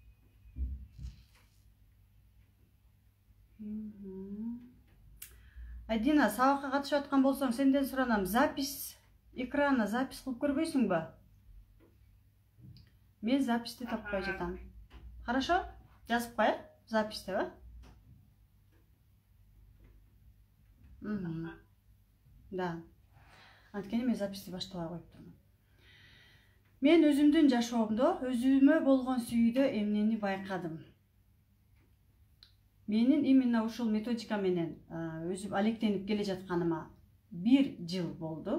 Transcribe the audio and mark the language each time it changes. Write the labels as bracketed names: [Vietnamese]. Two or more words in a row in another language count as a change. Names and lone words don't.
[Kyrgyz] Айдина, сабакка катышып аткан болсоң, сенден суранам, [Russian] запись экрана [Kyrgyz] запись кылып көрбөйсүңбү? Мен записти таппай жатам. Хорошо? Жазып қой, записьте ба? Да. Анткени мен записьти баштабай коюп турмун. Мен өзүмдүн жашоомдо өзүмө болгон сүйүүдө эмнени байкадым? Менин именно ушул методика менен өзүм алектенип келе жатканыма 1 жыл болду.